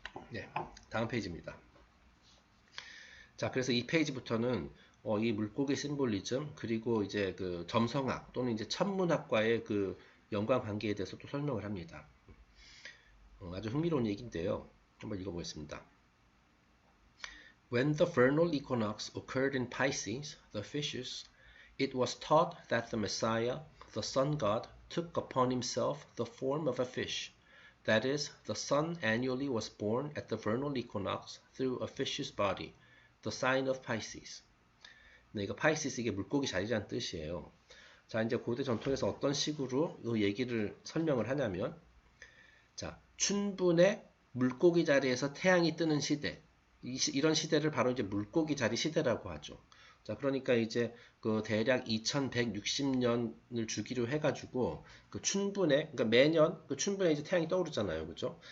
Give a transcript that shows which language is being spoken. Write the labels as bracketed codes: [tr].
[ko] 네, 다음 페이지입니다. 자, 그래서 이 페이지부터는 이 물고기 심볼리즘 그리고 이제 그 점성학 또는 이제 천문학과의 그 연관 관계에 대해서 또 설명을 합니다. 아주 흥미로운 얘기인데요. 한번 읽어보겠습니다. [en] When the vernal equinox occurred in Pisces, the fishes, it was taught that the Messiah, the sun god, took upon himself the form of a fish. That is, the sun annually was born at the vernal equinox through a fish's body, the sign of Pisces. [ko] 네, 이거 Pisces 이게 물고기 자리라는 뜻이에요. 자, 이제 고대 전통에서 어떤 식으로 이 얘기를 설명을 하냐면, 자, 춘분의 물고기 자리에서 태양이 뜨는 시대, 이런 시대를 바로 이제 물고기 자리 시대라고 하죠. 자, 그러니까 이제 그 대략 2160년을 주기로 해가지고 그 춘분에, 그러니까 매년 그 춘분에 이제 태양이 떠오르잖아요, 그죠?